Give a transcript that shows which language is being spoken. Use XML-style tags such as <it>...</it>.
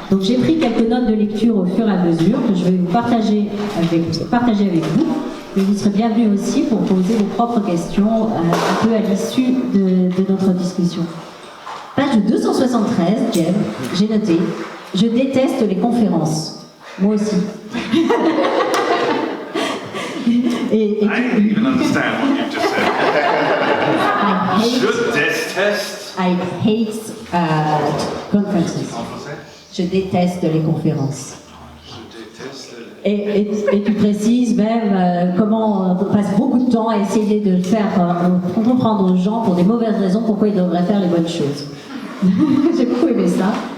<fr>Donc j'ai pris quelques notes de lecture au fur et à mesure que je vais vous partager avec vous. Et vous serez bienvenus aussi pour poser vos propres questions un peu à l'issue de notre discussion. Page 273, Jem, j'ai noté. Je déteste les conférences. Moi aussi.</fr> <en>I didn't even understand what you just said. I hate conferences.</en> <fr>En français? Je déteste les conférences. Je déteste. Et tu précises même comment on passe beaucoup de temps à essayer de faire comprendre aux gens pour des mauvaises raisons pourquoi ils devraient faire les bonnes choses. J'ai beaucoup aimé ça.</fr>